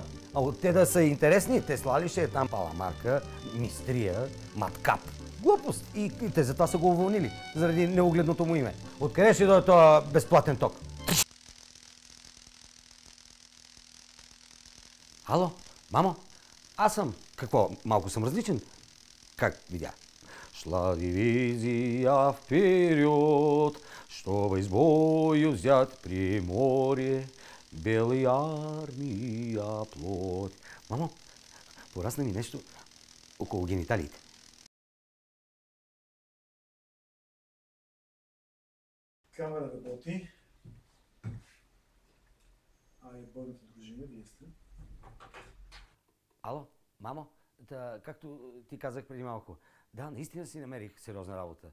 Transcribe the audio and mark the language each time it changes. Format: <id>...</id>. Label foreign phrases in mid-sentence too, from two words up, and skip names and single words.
<bg>А те да са интересни, Тесла ли ще е там паламарка, мистрия, маткап. Глупост. И те затова са го уволнили, заради неугледното му име. Откъде ще дойде този безплатен ток? Ало, мамо? Аз съм. Какво? Малко съм различен? Как видя?</bg> <ru>Шла дивизия вперед, чтобы из бою взять Приморье, белой армия плоть.</ru> <bg>Мамо, порасна ми нещо около гениталиите. Камера работи. Бойните дружини, вие сте. Ало, мамо, както ти казах преди малко, да, наистина си намерих сериозна работа.</bg>